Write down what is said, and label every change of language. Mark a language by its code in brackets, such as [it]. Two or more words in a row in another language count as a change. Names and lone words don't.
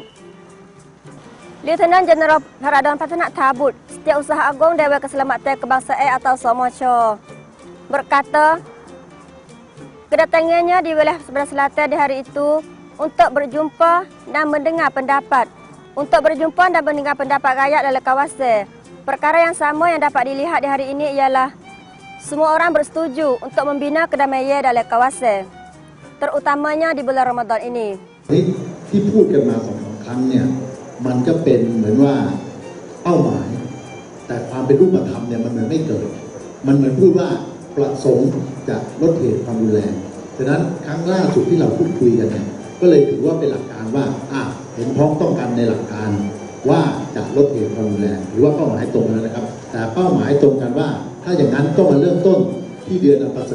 [ms] Lieutenant Jeneral Paradan Patanak Tabut, Setiausaha Agung Dewan Keselamatan Kebangsaan atau SOMOCO, berkata kedatangannya di wilayah Sepadan Selatan di hari itu untuk berjumpa dan mendengar pendapat rakyat dalam kawasan. Perkara yang sama yang dapat dilihat di hari ini ialah semua orang bersetuju untuk membina kedamaian dalam kawasan, terutamanya di bulan Ramadan ini. [th] ที่พูดกันมา2-3 ครั้งเนี่ยมันก็เป็นเหมือนว่าเป้าหมายแต่ความเป็นรูปธรรมเนี่ยมันเหมือนไม่เกิดมันเหมือนพูดว่าประสงค์จะลดเหตุความรุนแรงฉะนั้นครั้งล่าสุดที่เราพูดคุยกันเนี่ยก็เลยถือว่าเป็นหลักการว่าเห็นพ้องต้องกันในหลักการว่าจะลดเหตุความรุนแรงหรือว่าเป้าหมายตรงกันนะครับแต่เป้าหมายตรงกันว่าถ้าอย่างนั้นต้องมาเริ่มต้นที่เดือนอันประเส